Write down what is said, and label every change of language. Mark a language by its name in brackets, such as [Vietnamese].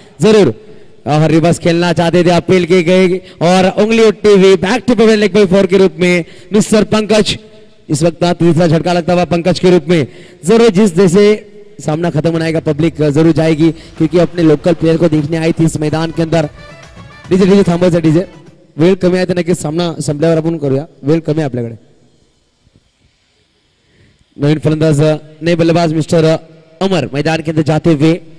[Hindi] जरूर रिवर्स खेलना चाहते थे, अपील की गई और उंगली उठती हुई back to Pavel leg bye 4 के रूप में मिस्टर पंकज। इस वक्त तीसरा झटका लगता हुआ पंकज के रूप में। जरूर जिस जैसे सामना खत्म होने आएगा, पब्लिक जरूर जाएगी क्योंकि अपने लोकल प्लेयर को देखने आई थी इस मैदान के अंदर. [Marathi] डीजे डीजे थांबायचा डीजे. वेळ कमी आहे तर नक्कीच सामना संपल्यावर आपण करूया. वेळ कमी आहे आपल्याकडे. नवीन फलंदाज [Hindi] नए बल्लेबाज मिस्टर अमर मैदान के अंदर जाते हुए.